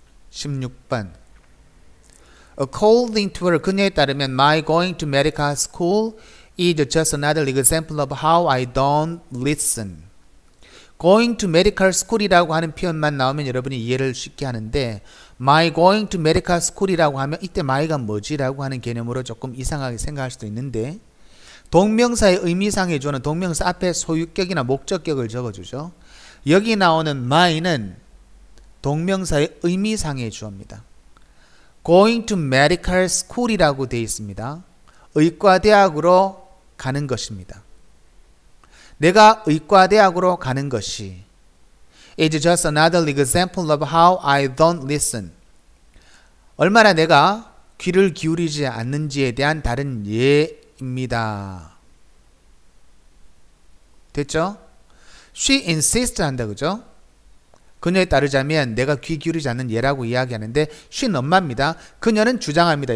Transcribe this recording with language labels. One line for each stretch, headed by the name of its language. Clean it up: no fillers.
English: (16번) According to her,
Korean: 그녀에 따르면
English: my going to medical school is just another example of how I don't listen. going to medical school
Korean: 이라고 하는 표현만 나오면 여러분이 이해를 쉽게 하는데
English: my going to medical school
Korean: 이라고 하면 이때 my가 뭐지? 라고 하는 개념으로 조금 이상하게 생각할 수도 있는데 동명사의 의미상의 주어는 동명사 앞에 소유격이나 목적격을 적어주죠. 여기 나오는 my는 동명사의 의미상의 주어입니다.
English: going to medical school
Korean: 이라고 되어 있습니다. 의과대학으로 가는 것입니다. 내가 의과대학으로 가는 것이
English: is just another example of how I don't listen.
Korean: 얼마나 내가 귀를 기울이지 않는지에 대한 다른 예입니다. 됐죠?
English: She insists
Korean: 한다, 그죠? 그녀에 따르자면 내가 귀 기울이지 않는 예라고 이야기하는데 she는 엄마입니다. 그녀는 주장합니다.